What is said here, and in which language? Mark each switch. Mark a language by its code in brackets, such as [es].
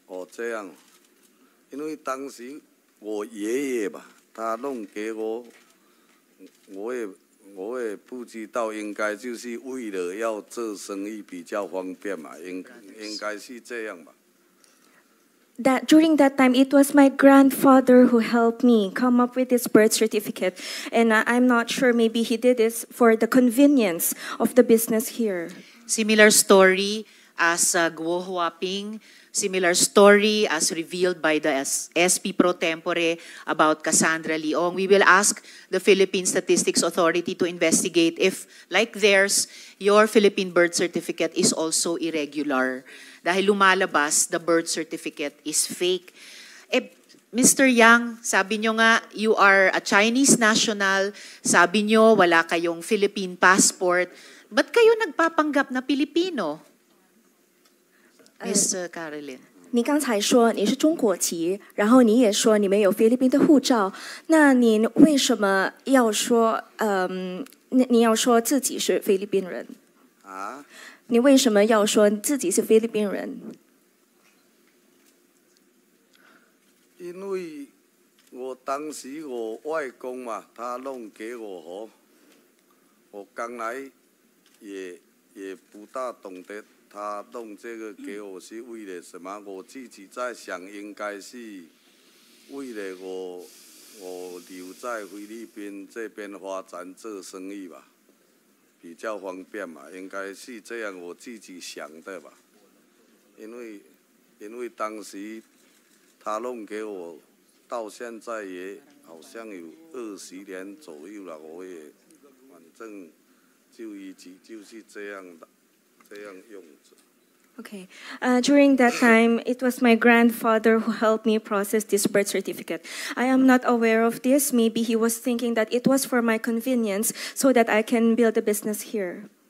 [zh] 这样，因为当时我爷爷吧，他弄给我，我也不知道，应该就是为了要做生意比较方便嘛，应该是这样吧。 [en] That during that time, it was my grandfather who helped me come up with this birth certificate, and I'm not sure. Maybe he did this for the convenience of the business here. Similar story as Guo Huaping, similar story as revealed by the SP Pro Tempore about Cassandra Leong. We will ask the Philippine Statistics Authority to investigate if, like theirs, your Philippine birth certificate is also irregular. Dahil lumalabas, the birth certificate is fake. Mr. Yang, sabi nyo nga, you are a Chinese national. [tl] Sabi nyo, wala kayong Philippine passport. Ba't kayo nagpapanggap na Pilipino? Miss Caroline. [zh] 你刚才说你是中国籍，然后你也说你没有菲律宾的护照，那你为什么要说你要说自己是菲律宾人？你为什么要说自己是菲律宾人？因为我当时我外公嘛，他弄给我哦，我刚来也不大懂得他弄这个给我是为了什么。我自己在想，应该是为了我留在菲律宾这边发展做生意吧。比较方便嘛，应该是这样，我自己想的吧。因为当时他弄给我，到现在也好像有20年左右了，我也反正就一直就是这样的，这样用着。 [en] Okay. During that time, it was my grandfather who helped me process this birth certificate. I am not aware of this. Maybe he was thinking that it was for my convenience so that I can build a business here.